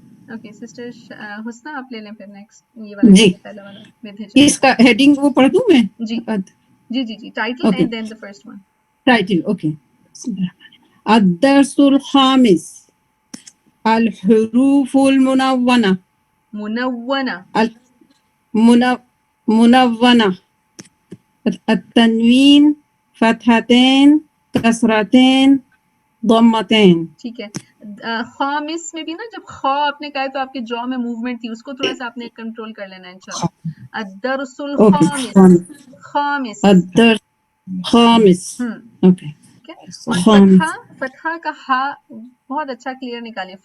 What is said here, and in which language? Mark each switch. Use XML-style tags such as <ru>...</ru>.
<hi>Okay, Sister Husna, आप ले लें फिर next. ये वाला जी। पहला वाला with hija. इसका हेडिंग वो पढ़ दूं मैं जी जी. Title</hi> <en>Okay. and then the first one.</en> <hi>Title okay</hi> <ar>الدرس الخامس الحروف المنونة منونة. منونة التنوين فتحتين كسرتين ضمتين.</ar> <hi>ठीक है. खामिस में भी ना जब खा आपने कहा तो आपके जॉ में मूवमेंट थी, उसको थोड़ा सा आपने कंट्रोल कर लेना है इंशाल्लाह.</hi> <ar>अदरसुल खामिस. खामिस. الدرس الخامس ओके</ar> <hi>ठीक है. और</hi> <ar>खामिस.</ar> <hi>फतहा का हा बहुत अच्छा क्लियर निकालें.</hi>